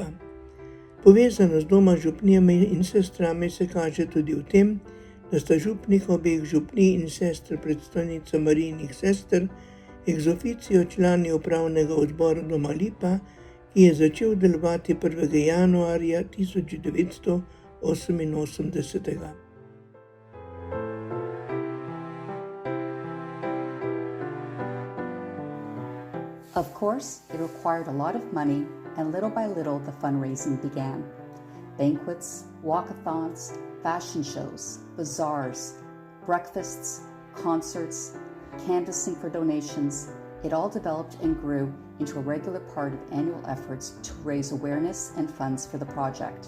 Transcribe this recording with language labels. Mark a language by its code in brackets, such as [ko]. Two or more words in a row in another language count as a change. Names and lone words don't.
[sl] Povezanost doma z župnijami in sestrami se kaže tudi v tem, da sta župnik obeh župnij in sestra predstojnica Marijinih sester [la] ex officio [sl] člani upravnega odbora Doma Lipa, ki je začel delovati 1. januarja 1988. [en] Of course, it required a lot of money, and little by little the fundraising began. Banquets, walkathons, fashion shows, bazaars, breakfasts, concerts, canvassing for donations, it all developed and grew into a regular part of annual efforts to raise awareness and funds for the project.